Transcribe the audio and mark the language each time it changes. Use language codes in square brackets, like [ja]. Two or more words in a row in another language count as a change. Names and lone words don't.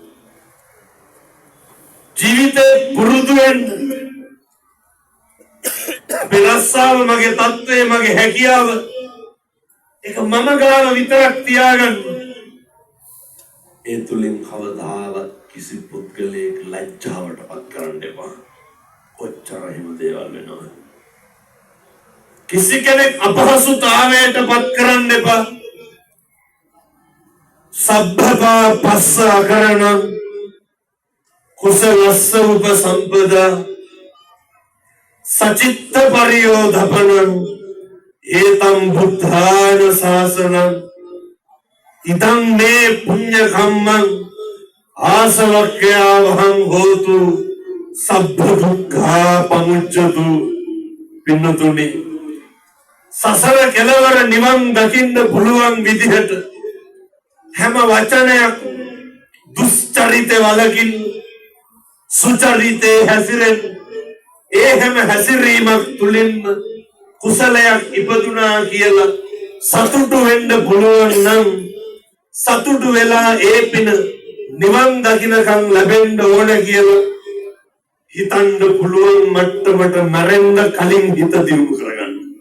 [si] ජීවිත පුරුදු වෙන්න රස්සාව මගේ තත්ත්වය මගේ හැකියාව ඒක මම ගාව විතරක් තියාගන්න ඒ තුලින් කවදාවත් කිසි පුද්ගලයෙක් ලැජ්ජාවට පත් කරන්න එපා කොච්චර හිම දේවල් වෙනවද කිසි කෙනෙක් අපහසුතාවයට පත් කරන්න එපා [pi] සබ්බපා පස්ස අකරණං කුසලස්ස උපසම්පදා සචිත්ත පරියෝධපනං ඒතම් බුද්ධාන ශාසනං ඉදං මේ පුඤ්ඤ කම්මං ආසවක්ඛ්‍යාවහං හෝතු සබ්බ දුක්ඛා පමුච්ඡතු [si] පින්නතුනි සසර කෙලවර නිවන් දකින්න පුළුවන් විදිහට හැම වචනයක් දුස්චරිත වලකින් සුචරිතේ හැසිරෙන් ඒ හැම හැසිරීමක් තුලින්ම කුසලයක් ඉපදුනා කියලා සතුටු වෙන්න පුළුවන් නම් සතුටු වෙලා ඒ පින නිවන් දකින්නකම් ලැබෙන්න ඕන කියලා හිතන්න පුළුවන් මට්ටමට මැරෙන්න කලින් හිත දියුණු කරගන්න.